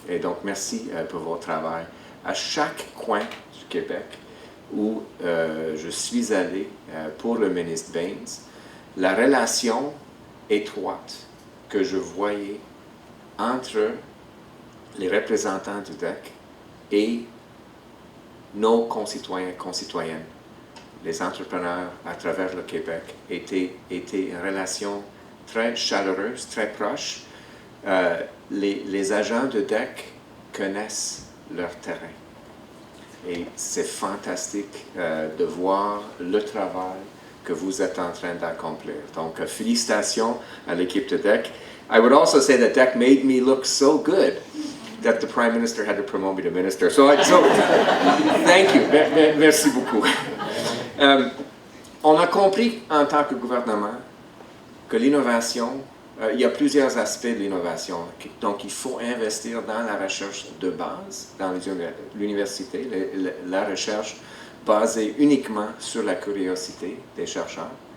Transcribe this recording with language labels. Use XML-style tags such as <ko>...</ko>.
<fr>Et donc, merci pour votre travail. À chaque coin du Québec où je suis allé pour le ministre Baines, la relation étroite que je voyais entre les représentants du DEC et nos concitoyens et concitoyennes, les entrepreneurs à travers le Québec, était une relation très chaleureuse, très proche. Les agents de DEC connaissent leur terrain. Et c'est fantastique de voir le travail que vous êtes en train d'accomplir. Donc, félicitations à l'équipe de DEC.</fr> <en>I would also say that DEC made me look so good that the Prime Minister had to promote me to Minister. So thank you.</en> <fr>Merci beaucoup. On a compris en tant que gouvernement que l'innovation il y a plusieurs aspects de l'innovation. Donc, il faut investir dans la recherche de base, dans l'université, la recherche basée uniquement sur la curiosité des chercheurs.</fr>